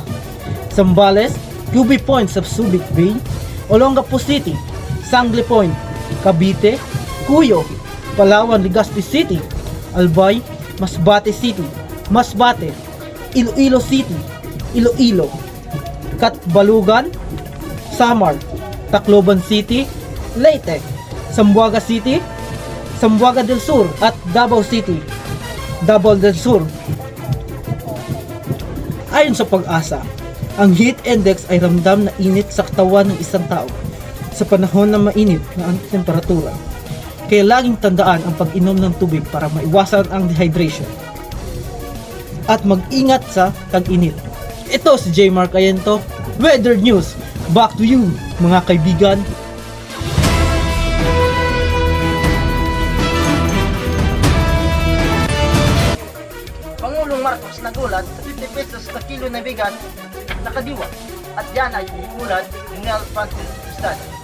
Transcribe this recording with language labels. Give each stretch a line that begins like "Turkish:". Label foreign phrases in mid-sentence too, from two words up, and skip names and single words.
Filipino: Zambales, QB Point sa Subic Bay, Olongapo City, Sangle Point, Cavite, Cuyo, Palawan, Legazpi City, Albay, Masbate City, Masbate, Iloilo City, Iloilo, Catbalugan, Samar, Tacloban City, Leyte, Zamboanga City, Zamboanga del Sur at Davao City, Davao del Sur. Ayon sa PAGASA, ang heat index ay ramdam na init sa katawan ng isang tao sa panahon na mainit na ang temperatura. Kaya laging tandaan ang pag-inom ng tubig para maiwasan ang dehydration. At mag-ingat sa tag-init. Ito si J. Mark Ayento, Weather News.
English: Back to you,
Filipino: mga kaibigan. Pangulong Marcos nagulat sa 50 pesos na kilo na bigas na kadiwa. At yan ay iulat ni Nel Francis Estrada.